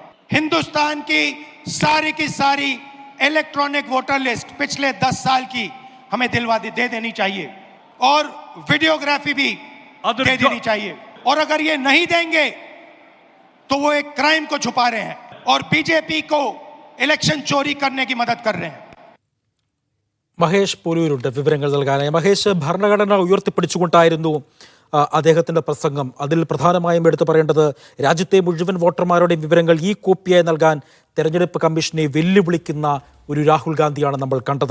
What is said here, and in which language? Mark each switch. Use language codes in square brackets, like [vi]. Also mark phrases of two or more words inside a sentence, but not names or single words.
[hi] हिंदुस्तान की सारी [en] electronic voter list [hi] पिछले 10 साल की हमें दे देनी चाहिए और वीडियोग्राफी भी दे देनी चाहिए। और अगर ये नहीं देंगे तो वो एक क्राइम को छुपा रहे हैं और बीजेपी को इलेक्शन चोरी करने की मदद कर रहे हैं। [ml] മഹേഷ് പോലൂരുണ്ട് വിവരങ്ങൾ നൽകാനായി. മഹേഷ്, ഭരണഘടന ഉയർത്തിപ്പിടിച്ചുകൊണ്ടായിരുന്നു അദ്ദേഹത്തിന്റെ പ്രസംഗം. അതിൽ പ്രധാനമായും എടുത്തു പറയേണ്ടത് രാജ്യത്തെ മുഴുവൻ വോട്ടർമാരുടെയും വിവരങ്ങൾ ഈ കോപ്പിയായി നൽകാൻ തെരഞ്ഞെടുപ്പ് കമ്മീഷനെ വെല്ലുവിളിക്കുന്ന ഒരു രാഹുൽ ഗാന്ധിയാണ് നമ്മൾ കണ്ടത്.